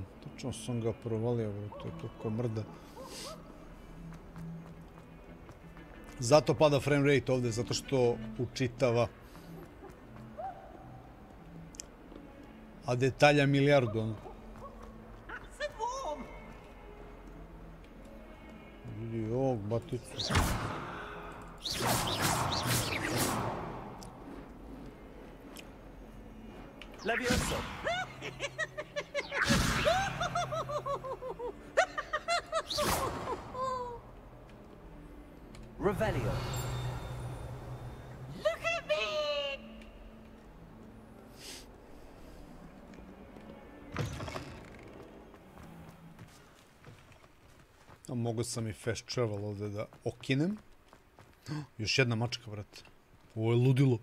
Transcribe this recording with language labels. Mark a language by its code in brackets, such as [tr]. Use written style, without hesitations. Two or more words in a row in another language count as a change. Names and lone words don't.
[sr] Tačno sam ga provalio, to je kako mrda. Zato pada [en] frame rate [sr] ovdje, zato što učitava. A detalja milijardu, ono. Vidi ovog baticu. Levioso. Revelio. [en] Look at me! [sr] A mogu sam i [en] fast travel [sr] ovdje da okinem. Još jedna mačka, brate. Ovo je ludilo.